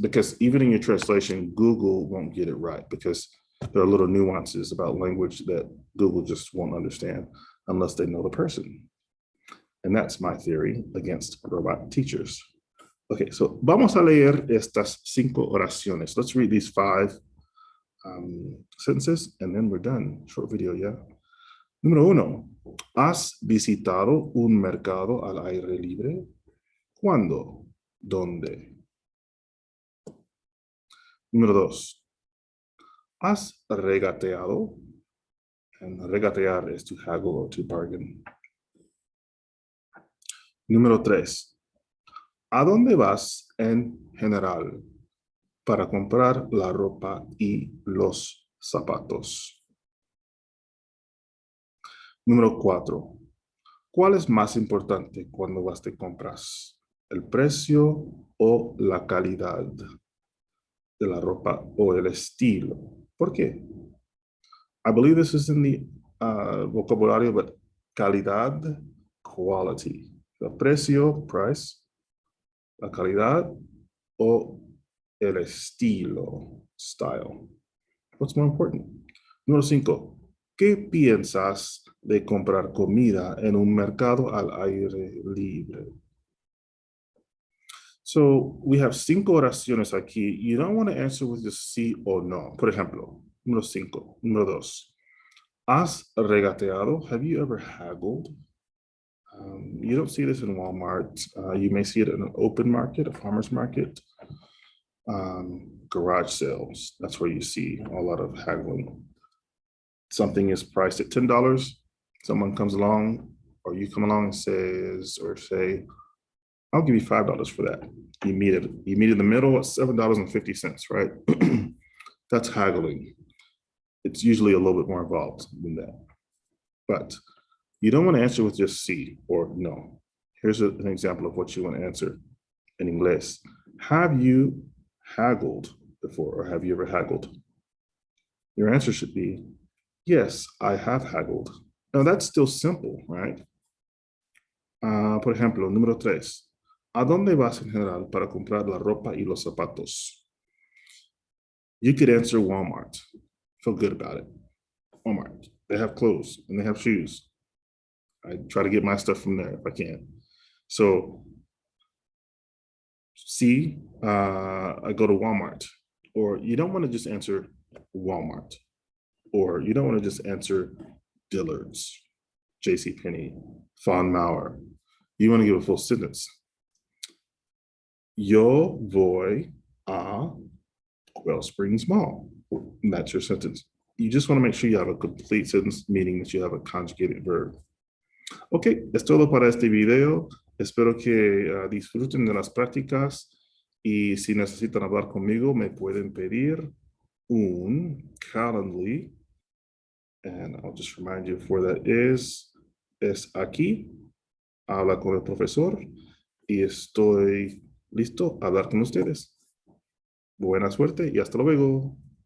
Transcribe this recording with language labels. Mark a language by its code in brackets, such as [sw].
[en] Because even in your translation, Google won't get it right, because there are little nuances about language that Google just won't understand unless they know the person. And that's my theory against robot teachers. Okay, so [es] vamos a leer estas 5 oraciones. [en] Let's read these 5 sentences, and then we're done. Short video, yeah. [es] Número 1. ¿Has visitado un mercado al aire libre? ¿Cuándo? ¿Dónde? Número 2. ¿Has regateado? [en] And regatear is to haggle or to bargain. [es] Número 3. ¿A dónde vas en general para comprar la ropa y los zapatos? Número 4. ¿Cuál es más importante cuando vas de compras? ¿El precio o la calidad de la ropa o el estilo? ¿Por qué? [en] I believe this is in the vocabulario, but calidad, quality. The precio, price. [es] la calidad o el estilo, [en] style. What's more important? [es] Número 5. ¿Qué piensas de comprar comida en un mercado al aire libre? [en] So we have 5 [es] oraciones aquí. [en] You don't want to answer with just [es] sí o no. Por ejemplo, número 5. Número 2. ¿Has regateado? [en] Have you ever haggled? You don't see this in Walmart. You may see it in an open market, a farmer's market, garage sales. That's where you see a lot of haggling. Something is priced at $10. Someone comes along, or you come along and says, or say, I'll give you $5 for that. You meet it. You meet in the middle at $7.50, right? That's haggling. It's usually a little bit more involved than that. But you don't want to answer with just sí or no. Here's an example of what you want to answer in English. Have you haggled before, or have you ever haggled? Your answer should be, yes, I have haggled. Now that's still simple, right? [es] Por ejemplo, número 3. ¿A dónde vas en general para comprar la ropa y los zapatos? [en] You could answer Walmart. Feel good about it. Walmart. They have clothes and they have shoes. I try to get my stuff from there if I can. So, see, I go to Walmart. Or you don't want to just answer Walmart. Or you don't want to just answer Dillard's, JCPenney, Von Mauer. You want to give a full sentence. [es] Yo voy a Quail Springs Mall. [en] And that's your sentence. You just want to make sure you have a complete sentence, meaning that you have a conjugated verb. [es] Ok, es todo para este video. Espero que disfruten de las prácticas y si necesitan hablar conmigo me pueden pedir un Calendly. [en] And I'll just remind you of where that is. [es] Es aquí. Habla con el profesor y estoy listo a hablar con ustedes. Buena suerte y hasta luego.